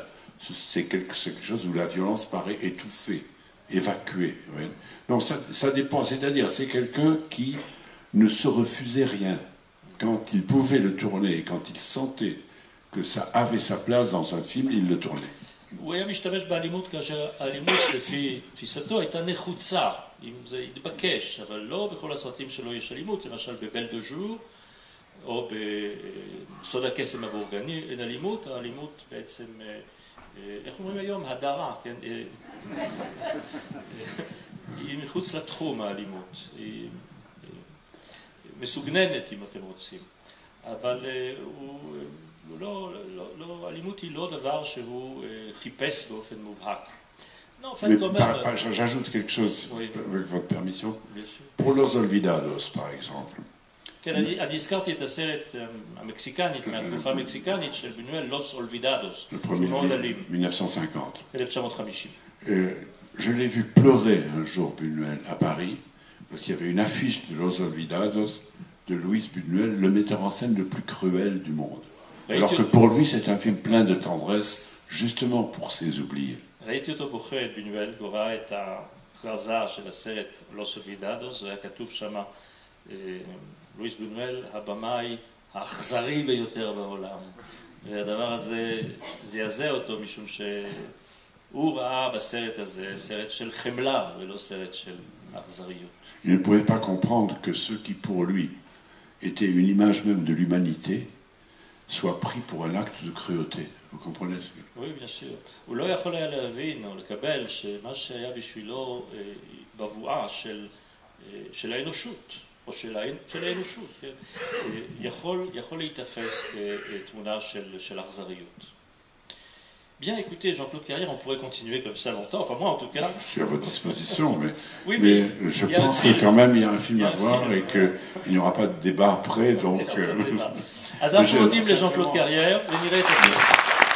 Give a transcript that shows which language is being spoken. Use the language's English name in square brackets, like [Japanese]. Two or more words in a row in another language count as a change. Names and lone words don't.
[French] C'est quelque chose où la violence paraît étouffée, évacuée. Oui. Non, ça dépend, c'est-à-dire c'est quelqu'un qui ne se refusait rien. Quand il pouvait le tourner, quand il sentait que ça avait sa place dans un film, il le tournait. [Hebrew] הוא היה משתמש באלימות כאשר האלימות לפי תפיסתו הייתה נחוצה, אם זה יתבקש, אבל לא בכל הסרטים שלו יש אלימות, למשל בבל דה ז'ור, או בסוד הקסם הבורגני, אין אלימות, האלימות בעצם, איך אומרים היום? הדרה, כן? היא מחוץ לתחום האלימות, היא מסוגננת אם אתם רוצים, אבל האלימות היא לא דבר שהוא חיפש באופן מובהק. [French] J'ajoute quelque chose, oui. Avec votre permission. Pour Los Olvidados, par exemple. [Hebrew] כן, אני הזכרתי את הסרט המקסיקנית, מהתקופה המקסיקנית של בניואל, לוס אולבידדוס, שהוא מאוד אלים. 1950. [French] Je l'ai vu pleurer un jour, Buñuel, à Paris, parce qu'il y avait une affiche de Los Olvidados de Luis Buñuel, le metteur en scène le plus cruel du monde. Alors que pour lui, c'est un film plein de tendresse, justement pour ses oubliés. [Hebrew] ראיתי אותו בוכה את בניואל, הוא ראה את הכרזה של הסרט לוס אולבידדוס, והיה כתוב שם לואיס בניואל, הבמאי האכזרי ביותר בעולם. והדבר הזה זעזע אותו, משום שהוא ראה בסרט הזה סרט של חמלה, ולא סרט של אכזריות. [French] Il ne pouvait pas comprendre que ce qui pour lui était une image même de l'humanité soit pris pour un acte de cruauté. Vous comprenez ce que... Oui, bien sûr. [Hebrew] הוא לא יכול היה להבין או לקבל שמה שהיה בשבילו בבואה של האנושות, או של האנושות, כן? יכול להיתפס כתמונה של אכזריות. [French] Bien, écoutez, Jean-Claude Carrière, on pourrait continuer comme ça longtemps, enfin moi en tout cas. Je suis à votre disposition, mais, oui, mais je pense que quand même il y a un film à voir et qu'il n'y aura pas de débat après, donc... [Hebrew] אז אנחנו מודים לז'אן קלוד קריירה ונראה את הסרט.